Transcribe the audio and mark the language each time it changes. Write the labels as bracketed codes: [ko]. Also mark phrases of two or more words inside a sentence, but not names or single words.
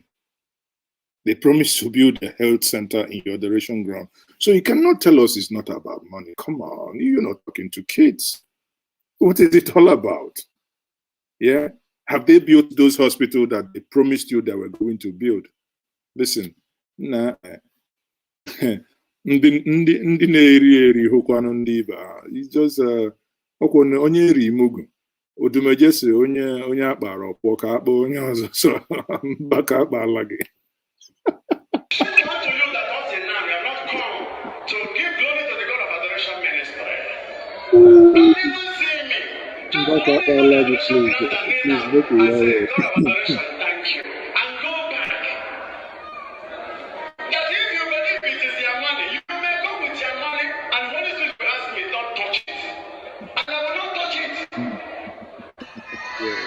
[en] They promised to build a health center in your adoration ground. So you cannot tell us it's not about money. Come on, you're not talking to kids. What is it all about? Yeah? Have they built those hospitals that they promised you they were going to build? Listen, nah. [ig] ndị na-eri eri hụkwanụ ndị ibe ha. [en] It's just [ig] ọkwụ onye eri imugu odumeje si onye akpara ọkpọ ka akpa onye ọzọ so Mbaka akpala gị. Mbaka akpala gị, [en] please make it right. Thank you. And go back. That if you believe it is their money, you may go with your money and Holy Spirit will ask me, don't touch it. And I will not touch it. Yeah.